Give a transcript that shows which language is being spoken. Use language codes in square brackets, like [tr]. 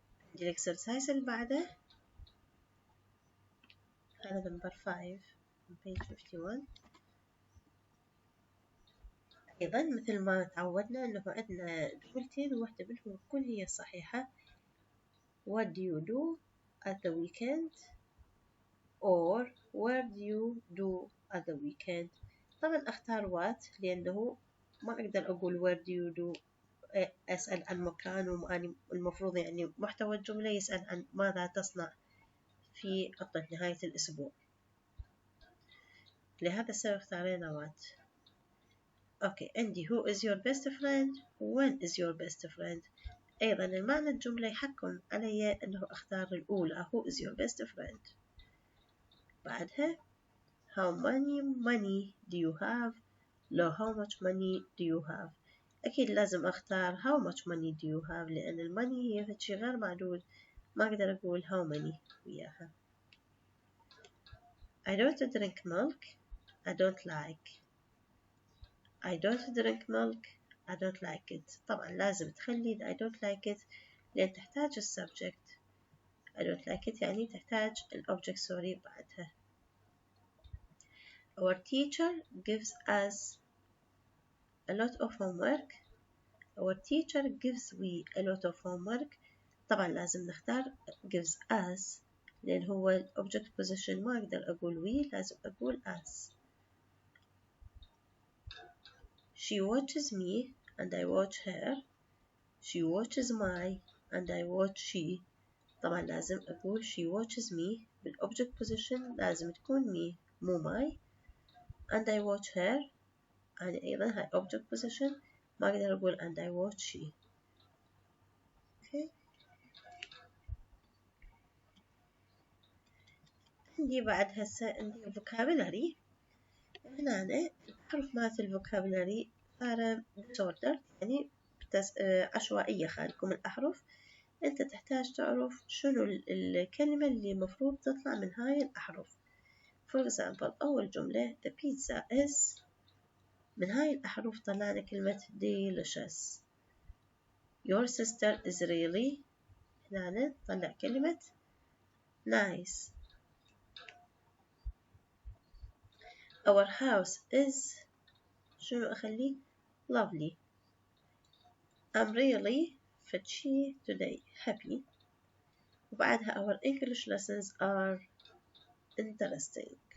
[ar] عندي الإكسرسايز اللي بعده هذا نمبر 5 [en] on page 51. [ar] أيضا مثل ما تعودنا أنه عندنا جملتين وواحدة منهم تكون هي الصحيحة. [en] What do you do at the weekend? or where do you do at the weekend? [ar] طبعا أختار what لأنه ما أقدر أقول where do you do أسأل عن مكان وأنا المفروض يعني محتوى الجملة يسأل عن ماذا تصنع في عطلة نهاية الأسبوع. لهذا السبب اختارينا what. أوكي عندي [en] who is your best friend when is your best friend. [ar] أيضا المعنى الجملة يحكم علي أنه أختار الأولى [en] who is your best friend. بعدها how many money do you have لو how much money do you have. [ar] أكيد لازم أختار [en] how much money do you have [ar] لأن الماني هي شيء غير معدود ما أقدر أقول how many وياها. [en] I don't drink milk. I don't like. I don't drink milk. I don't like it. [ar] طبعا لازم تخلي [en] I don't like it [ar] لأن تحتاج السبجكت. [en] I don't like it [ar] يعني تحتاج الأوبجكت سوري بعدها. [en] Our teacher gives us a lot of homework. Our teacher gives we a lot of homework. [ar] طبعا لازم نختار [en] gives us [ar] لأن هو الأوبجكت position ما أقدر أقول we لازم أقول us. [en] She watches me and I watch her. She watches my and I watch she. [ar] طبعا لازم أقول [en] she watches me [ar] بالأوبجكت position لازم تكون me مو my. [en] and I watch her and [ar] أيضا هاي [en] object position [ar] ما أقدر أقول [en] and I watch she. okay. [ar] عندي بعد هسه عندي vocabulary. هنا الحرف مالت الفوكابولاري صار disorder يعني عشوائية خالكم الأحرف. أنت تحتاج تعرف شنو الكلمة اللي مفروض تطلع من هاي الأحرف. [en] for example [ar] أول جملة [en] the pizza is [ar] من هاي الأحرف طلعنا كلمة delicious. [en] your sister is really [ar] هنا طلع كلمة [en] nice. our house is [ar] شنو أخليه [en] lovely. I'm really fetchy today happy. [ar] وبعدها [en] our English lessons are interesting.